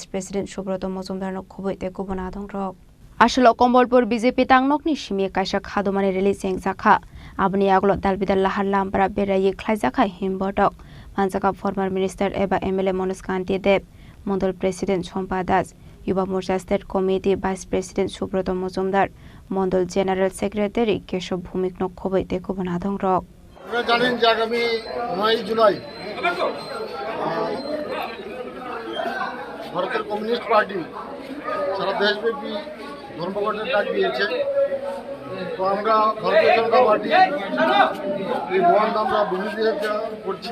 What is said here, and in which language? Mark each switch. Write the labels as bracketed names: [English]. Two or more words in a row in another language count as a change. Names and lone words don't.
[Kok Borok] President Shubroto Mozumdar no Khoboite Gubonadong Rok Ashlo Kombolpur BJP Tangnokni Shimi Kasha Khadumani Reli Sengzakha Abni Aglo Dalbidal Lahar Lampara Berayi Khlaizakha Himbotok Manjaka [English] Former Minister [Kok Borok] Eba MLA Monuskanti Deb Mondal President Shompa Das Yuba Morcha State Committee Vice President Shubroto Mozumdar Mondal General Secretary Keshav Bhumik no Khoboite Gubonadong Rok [Bangla] আপনারা জানেন যে আগামী 9 জুলাই ভারতের কমিউনিস্ট পার্টি সারা দেশব্যাপী ধর্মঘটের ডাক দিয়েছে। তো আমরা ভারতীয় জনতা পার্টি এই বন্ধ আমরা বিরোধিতা করছি।